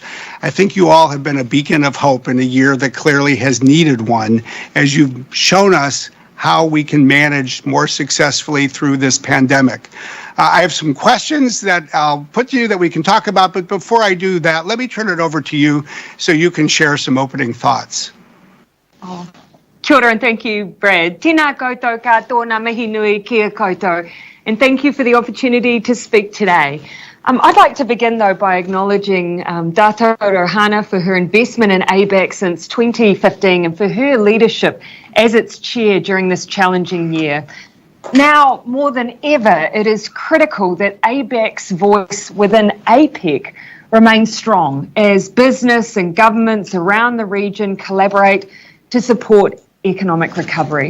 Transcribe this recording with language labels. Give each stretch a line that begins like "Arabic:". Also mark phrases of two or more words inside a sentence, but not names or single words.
English: I think you all have been a beacon of hope in a year that clearly has needed one, as you've shown us how we can manage more successfully through this pandemic. I have some questions that I'll put to you that we can talk about, but before I do that, let me turn it over to you so you can share some opening thoughts.
Māori: Kia ora,
English: and thank you, Brad.
Māori: Tēnā koutou katoa ngā mihi nui kia koutou,
English: and thank you for the opportunity to speak today. I'd like to begin, though, by acknowledging Dato Rohana for her investment in APEC since 2015 and for her leadership as its chair during this challenging year. Now, more than ever, it is critical that APEC's voice within APEC remains strong as business and governments around the region collaborate to support economic recovery.